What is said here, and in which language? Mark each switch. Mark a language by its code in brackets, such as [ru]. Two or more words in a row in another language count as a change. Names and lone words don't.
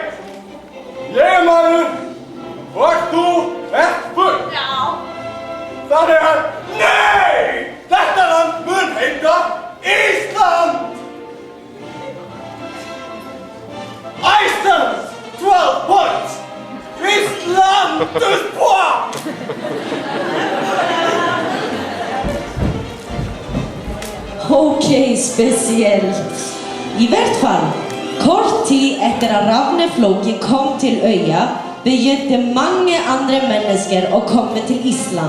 [is] Ég er maður og þú ert full! Já. Þannig að, nei! Þetta land mun heita Ísland! Iceland! [en] 12 points! Ísland! 12 points! [no] Ok, spesielt. I hvert fall, kort tid etter at Ravne Floki kom til øya, begynte mange andre mennesker å komme til Island.